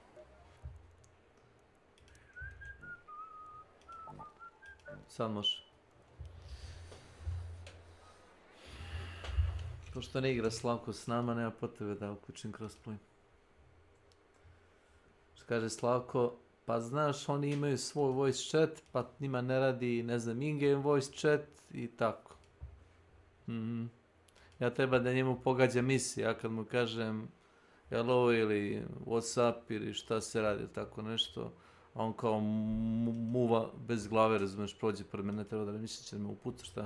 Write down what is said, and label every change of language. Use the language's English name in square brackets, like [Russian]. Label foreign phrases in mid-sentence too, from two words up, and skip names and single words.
[Bosnian] Sad može. Pošto ne igra Slavko s nama, nema potrebe da uključim crossplay. Što kaže Slavko, pa znaš, oni imaju svoj [English] voice chat, [Bosnian] pa njima ne radi, ne znam, [English] in-game voice chat [Bosnian] i tako. Ja treba da njemu pogađa misija, ja kad mu kažem hello ili [English] what's up [Bosnian] ili šta se radi, tako nešto, a on kao muva bez glave, razumiješ, prođe pored mene, ne treba da misli će me upuca, šta?